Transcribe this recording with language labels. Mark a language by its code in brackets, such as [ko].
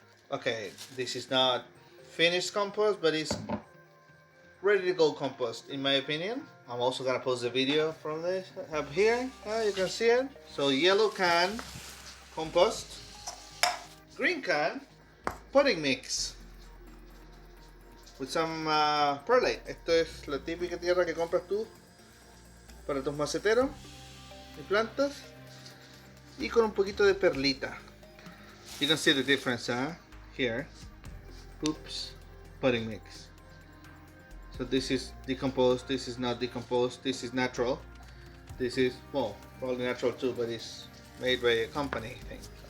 [en] Okay, this is not finished compost, but it's ready to go compost in my opinion. I'm also gonna post a video from this up here. You can see it. So yellow can compost, green can potting mix with some perlite. [es] Esto es la típica tierra que compras tú para tus maceteros y plantas, y con un poquito de perlita. [en] You can see the difference, here. Oops, potting mix. So this is decomposed, this is not decomposed, this is natural. This is, well, probably natural too, but it's made by a company, I think.